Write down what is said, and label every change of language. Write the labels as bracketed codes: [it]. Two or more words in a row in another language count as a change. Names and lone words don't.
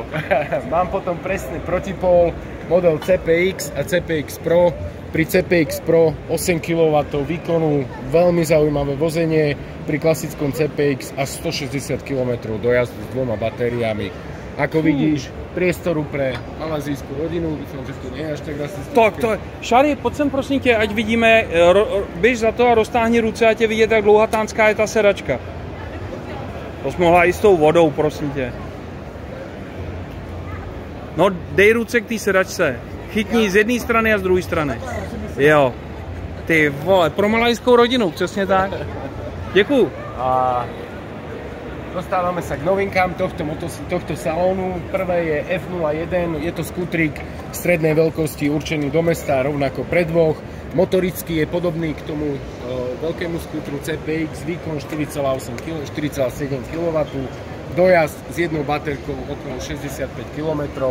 [sk] Mám potom presne protipol, model CPX a CPX Pro. Pri CPX Pro 8 kW výkonu, veľmi zaujímavé vozenie, pri klasickom CPX až 160 km dojazdu s dvoma batériami. Ako vidíš, priestoru pre malazijskú rodinu, myslím, že to nie je až tak rasistické. Tak to je. [cs] Šary, pojď sem prosím tě, ať vidíme, běž za to a roztáhni ruce, ať je vidět, jak dlouhatánská je ta sedačka. To jsi mohla i s tou vodou, prosím tě. No, dej ruce k té sedačce. Chytni z jedné strany a z druhé strany. Jo. Ty vole, pro malajskou rodinu, přesně tak. Děkuju. [sk] A dostávame sa k novinkám tohto salónu. Prvé je F01, je to skútrik strednej veľkosti určený do mesta, rovnako pre dvoch. Motoricky je podobný k tomu veľkému skútru CPX, výkon 4,7 kW, dojazd s jednou baterkou okolo 65 km.